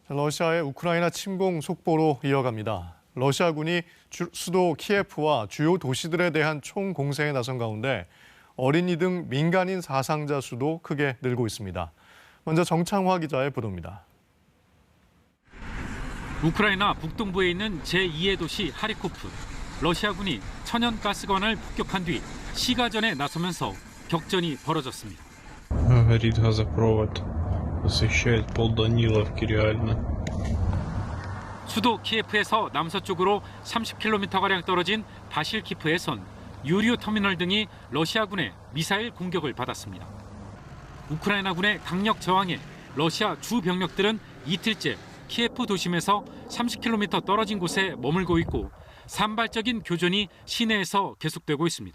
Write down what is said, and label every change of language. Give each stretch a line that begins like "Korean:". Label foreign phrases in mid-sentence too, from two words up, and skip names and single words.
Korean: 러시아의 우크라이나 침공 속보로 이어갑니다. 러시아군이 수도 키예프와 주요 도시들에 대한 총공세에 나선 가운데 어린이 등 민간인 사상자 수도 크게 늘고 있습니다. 먼저 정창화 기자의 보도입니다. 우크라이나 북동부에 있는 제2의 도시 하리코프. 러시아군이 천연가스관을 폭격한 뒤 시가전에 나서면서 격전이 벌어졌습니다.
Russian: Горит газопровод, освещает полданиловки реально.
Korean: 수도 키예프에서 남서쪽으로 30km가량 떨어진 바실키프에선 유류 터미널 등이 러시아군의 미사일 공격을 받았습니다. 우크라이나군의 강력 저항에 러시아 주 병력들은 이틀째 키예프 도심에서 30km 떨어진 곳에 머물고 있고 산발적인 교전이 시내에서 계속되고 있습니다.